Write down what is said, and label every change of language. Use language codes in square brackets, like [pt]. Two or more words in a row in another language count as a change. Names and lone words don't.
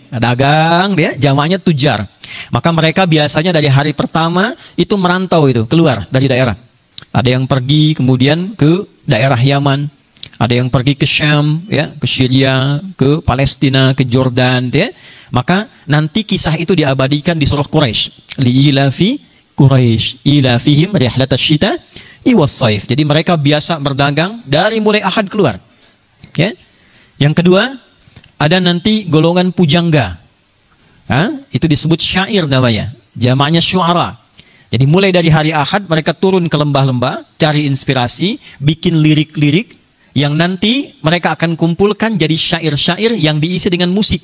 [id] Dagang dia, jamaknya tujar. Maka mereka biasanya dari hari pertama itu merantau itu, keluar dari daerah. Ada yang pergi kemudian ke daerah Yaman, ada yang pergi ke Syam, ya, ke Syria, ke Palestina, ke Jordan, ya. Maka nanti kisah itu diabadikan di surah Quraisy. [ar] لإيلاف قريش إيلافهم رحلة الشتاء والصيف. [id] Jadi mereka biasa berdagang dari mulai Ahad keluar. Ya. Yang kedua, ada nanti golongan pujangga. Itu disebut syair namanya. Jamaknya syu'ara. Jadi mulai dari hari Ahad mereka turun ke lembah-lembah, cari inspirasi, bikin lirik-lirik yang nanti mereka akan kumpulkan jadi syair-syair yang diisi dengan musik.